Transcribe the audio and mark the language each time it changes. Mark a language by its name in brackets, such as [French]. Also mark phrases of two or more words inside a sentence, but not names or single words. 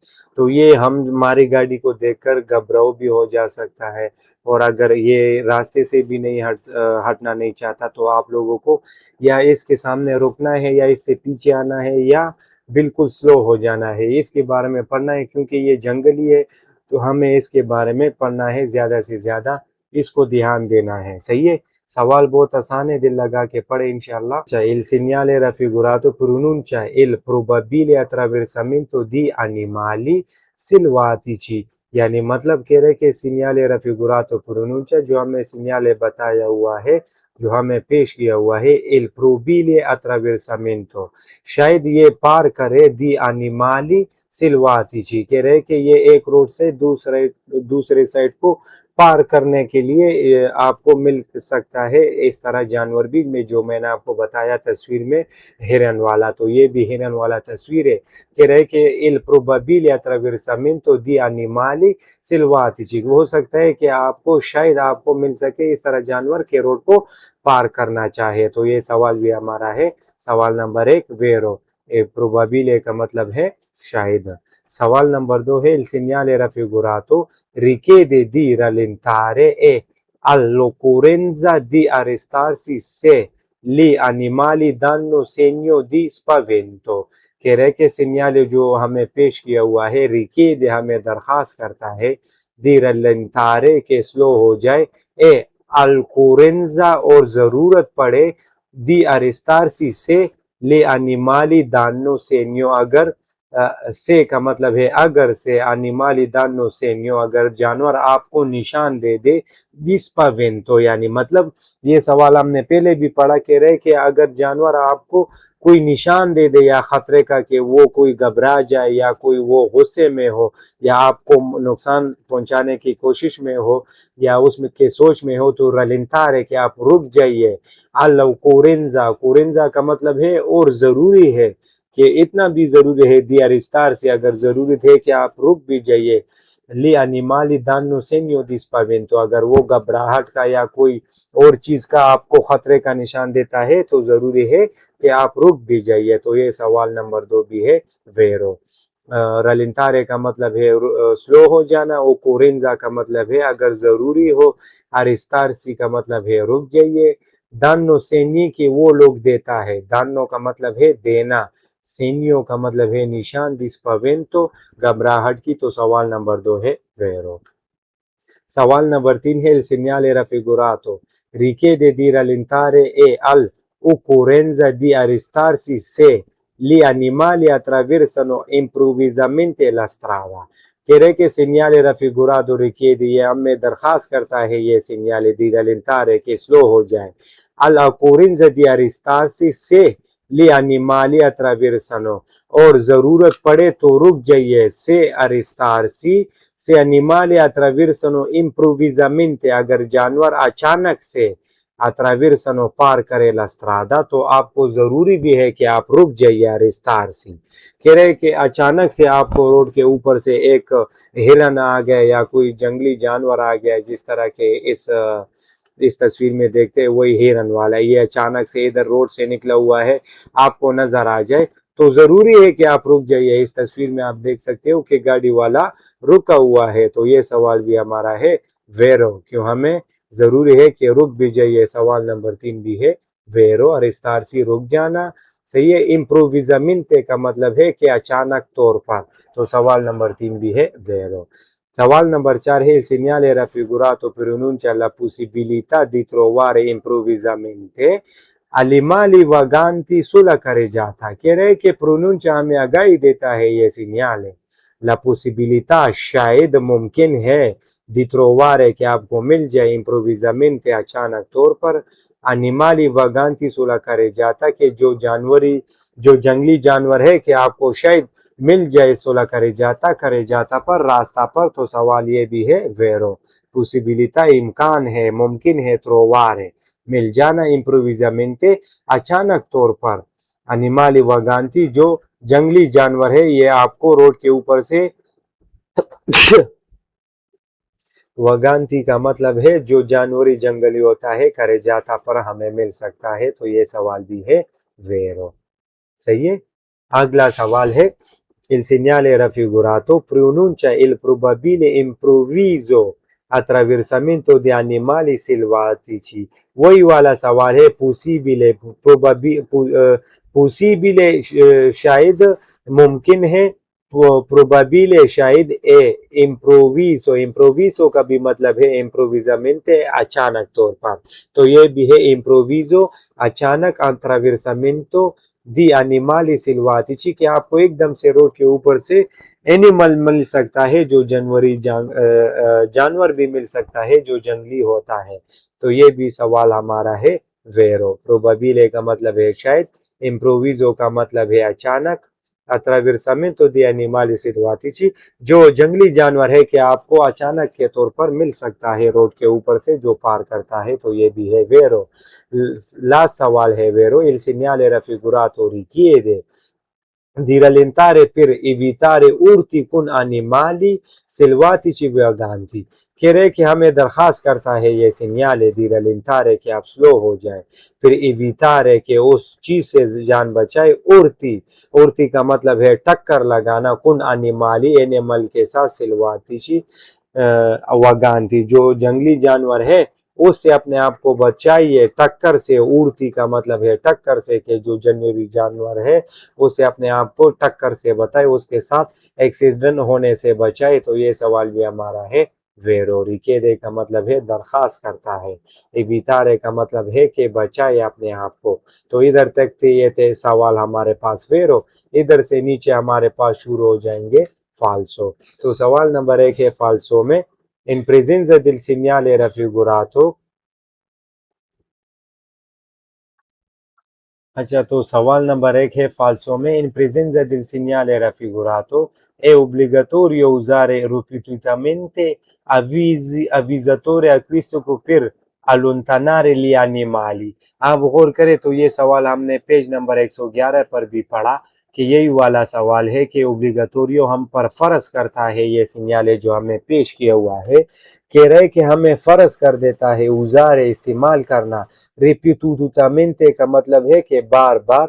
[Urdu] تو یہ ہماری گاڑی کو دیکھ کر گھبراؤ بھی ہو جا سکتا ہے, اور اگر یہ راستے سے بھی نہیں ہٹنا نہیں چاہتا تو آپ لوگوں کو یا اس کے سامنے رکنا ہے یا اس سے پیچھے آنا ہے یا بالکل سلو ہو جانا ہے. اس کے بارے میں پڑھنا ہے کیونکہ یہ جنگلی ہے تو ہمیں اس کے بارے میں پڑھنا ہے, زیادہ سے زیادہ اس کو dھیان دینا ہے. صحیح ہے. سوال بہت آسان ہے, دل لگا کے پڑھے انشاءاللہ. [Italian] Il segnale raffigurato pronuncia il probabile attraversamento di animali selvatici, [Urdu] یعنی مطلب کہہ رہے کہ [Italian] segnale raffigurato pronuncia [Urdu] جو ہمیں segnale بتایا ہوا ہے, جو ہمیں پیش کیا ہوا ہے, [Italian] il probabile attraversamento, [Urdu] شاید یہ پار کرے دی [Italian] animali selvatici, [Urdu] کہہ رہے کہ یہ ایک روڈ سے دوسرے سائڈ کو پار کرنے کے لیے آپ کو مل سکتا ہے اس طرح جانور بھی میں جو میں نے آپ کو بتایا تصویر میں ہرن والا, تو یہ بھی ہرن والا تصویر ہے. کہہ رہے کہ [Italian] il probabile attraversamento di animali selvatici, [Urdu] ہو سکتا ہے کہ آپ کو شاید آپ کو مل سکے اس طرح جانور کے روڈ کو پار کرنا چاہے. تو یہ سوال بھی ہمارا ہے سوال نمبر 1 ویرو. probabile کا مطلب ہے شاید. سوال نمبر 2 ہے [Italian] il segnale raffigurato richiede di rallentare e all'occorrenza di arrestarsi se gli animali danno segno di spavento. [Urdu] کہہ رہے کہ سنیال جو ہمیں پیش کیا ہوا ہے richiede ہمیں درخواست کرتا ہے [Italian] di rallentare [Urdu] کہ سلو ہو جائے, [Italian] e all'occorrenza [Urdu] اور ضرورت پڑے, [Italian] di arrestarsi se gli animali danno segno [Urdu] اگر سے کا مطلب ہے اگر سے, [Italian] animali danno segno [Urdu] اگر جانور آپ کو نشان دے دے, [Italian] di spavento [Urdu] یعنی مطلب یہ سوال ہم نے پہلے بھی پڑھا. کہہ رہے کہ اگر جانور آپ کو کوئی نشان دے دے یا خطرے کا کہ وہ کوئی گھبرا جائے یا کوئی وہ غصے میں ہو یا آپ کو نقصان پہنچانے کی کوشش میں ہو یا اس میں کے سوچ میں ہو, تو rallentare کہ آپ رک جائیے. [Italian] all'occorrenza, occorrenza [Urdu] کا مطلب ہے اور ضروری ہے, کہ اتنا بھی ضروری ہے [Italian] di arrestarsi [Urdu] اگر ضرورت ہے کہ آپ رک بھی جائیے. [Italian] gli animali danno segno di spavento [Urdu] اگر وہ گھبراہٹ کا یا کوئی اور چیز کا آپ کو خطرے کا نشان دیتا ہے تو ضروری ہے کہ آپ رک بھی جائیے. تو یہ سوال نمبر 2 بھی ہے ویرو. rallentare کا مطلب ہے سلو ہو جانا, occorrenza کا مطلب ہے اگر ضروری ہو, arrestarsi کا مطلب ہے رک جائیے. [Italian] danno segni [Urdu] کہ وہ لوگ دیتا ہے, danno کا مطلب ہے دینا, segno کا مطلب ہے نشان, [Italian] di spavento [Urdu] گھبراہٹ کی. تو سوال نمبر 2 ہے ویرو. سوال نمبر 3 ہے [Italian] il segnale raffigurato richiede di rallentare e all'occorrenza di arrestarsi se gli animali attraversano improvvisamente la strada. [Urdu] کہہ رہے کہ [Italian] segnale raffigurato richiede [Urdu] یہ ہمیں درخواست کرتا ہے یہ [Italian] segnale di rallentare [Urdu] کہ سلو ہو جائے, [Italian] all'occorrenza di arrestarsi se gli animali attraversano [Urdu] اور ضرورت پڑے تو رک جائیے, [Italian] se arrestarsi se animali attraversano improvvisamente [Urdu] اگر جانور اچانک سے attraversano پار کرے [Italian] la strada [Urdu] تو آپ کو ضروری بھی ہے کہ آپ رک جائیے arrestarsi. کہہ رہے کہ اچانک سے آپ کو روڈ کے اوپر سے ایک ہرن آ گیا یا کوئی جنگلی جانور آ گیا, جس طرح کے اس تصویر میں دیکھتے ہیں وہی ہرن والا, یہ اچانک سے ادھر روڈ سے نکلا ہوا ہے آپ کو نظر آ جائے تو ضروری ہے کہ آپ رک جائیے. اس تصویر میں آپ دیکھ سکتے ہو کہ گاڑی والا رکا ہوا ہے. تو یہ سوال بھی ہمارا ہے ویرو, کیوں ہمیں ضروری ہے کہ رک بھی جائیے. سوال نمبر 3 بھی ہے ویرو, arrestarsi رک جانا. صحیح ہے. improvvisamente کا مطلب ہے کہ اچانک طور پر. تو سوال نمبر 3 بھی ہے ویرو. سوال نمبر [Italian] 4 è il segnale raffigurato pronuncia la possibilità di trovare improvvisamente animali vaganti sulla carreggiata. [Urdu] کہہ رہے کہ پروننچا ہمیں آگاہی دیتا ہے یہ سینیالے [Italian] la possibilità [Urdu] شاید ممکن ہے [Italian] di trovare [Urdu] کہ آپ کو مل جائے improvvisamente اچانک طور پر [Italian] animali vaganti sulla carreggiata [Urdu] کہ جو جنگلی جانور ہے کہ آپ کو شاید مل جائے [Italian] sulla carreggiata [Urdu] پر راستہ پر. تو سوال یہ بھی ہے [Italian] vero possibilità [Urdu] امکان ہے ممکن ہے trovare مل جانا improvvisamente اچانک طور پر [Italian] animali vaganti [Urdu] جو جنگلی جانور ہے یہ آپ کو روڈ کے اوپر سے وگانتی کا مطلب ہے جو جانوری جنگلی ہوتا ہے carreggiata پر ہمیں مل سکتا ہے. تو یہ سوال بھی ہے vero. صحیح ہے. اگلا سوال ہے [Italian] il segnale raffigurato pronuncia il probabile improvviso attraversamento di animali selvatici. [Urdu] وہی والا سوال ہے possibile شاید ممکن ہے probabile شاید improvviso کا بھی مطلب ہے improvvisamente اچانک طور پر. تو یہ بھی ہے improvviso اچانک [Italian] attraversamento di animali selvatici [Urdu] کہ آپ کو ایک دم سے روڈ کے اوپر سے اینیمل مل سکتا ہے جو جانور بھی مل سکتا ہے جو جنگلی ہوتا ہے. تو یہ بھی سوال ہمارا ہے vero. probabile کا مطلب ہے شاید, improvviso کا مطلب ہے اچانک, [Italian] attraversamento di animali selvatici [Urdu] جو جنگلی جانور ہے کہ آپ کو اچانک کے طور پر مل سکتا ہے روڈ کے اوپر سے جو پار کرتا ہے. تو یہ بھی ہے vero. لاسٹ سوال ہے vero. [Italian] il segnale raffigurato richiede di rallentare per evitare urti con animali selvatici vaganti. [Urdu] کہہ رہے کہ ہمیں درخواست کرتا ہے یہ سینیالے [Italian] di rallentare [Urdu] کہ آپ سلو ہو جائیں, پھر evitare کہ اس چیز سے جان بچائے, urti کا مطلب ہے ٹکر لگانا, [Italian] con animali [Urdu] animal کے ساتھ [Italian] selvatici vaganti [Urdu] جو جنگلی جانور ہے اس سے اپنے آپ کو بچائیے ٹکر سے. urti کا مطلب ہے ٹکر سے کہ جو جنگلی جانور ہے اس سے اپنے آپ کو ٹکر سے بچائے, اس کے ساتھ ایکسیڈنٹ ہونے سے بچائے. تو یہ سوال بھی ہمارا ہے vero. richiede کا مطلب ہے درخواست کرتا ہے, evitare کا مطلب ہے کہ بچائے اپنے آپ کو. تو ادھر تک یہ تھے سوال ہمارے پاس vero. ادھر سے نیچے ہمارے پاس شروع ہو جائیں گے falso. تو سوال نمبر 1 ہے falso میں [Italian] in presenza del segnale raffigurato. [Urdu] اچھا, تو سوال نمبر 1 ہے [Italian] falso میں in presenza del segnale raffigurato è obbligatorio usare ripetutamente avvisatore acustico per allontanare gli animali. [Urdu] آپ غور کریں تو یہ سوال ہم نے پیج نمبر 111 پر بھی پڑھا کہ یہی والا سوال ہے کہ اوبلیگاتوریو ہم پر فرض کرتا ہے یہ سینیالے جو ہمیں پیش کیا ہوا ہے. کہہ رہے کہ ہمیں فرض کر دیتا ہے اوزار استعمال کرنا, ریپیٹوٹامنتے کا مطلب ہے کہ بار بار,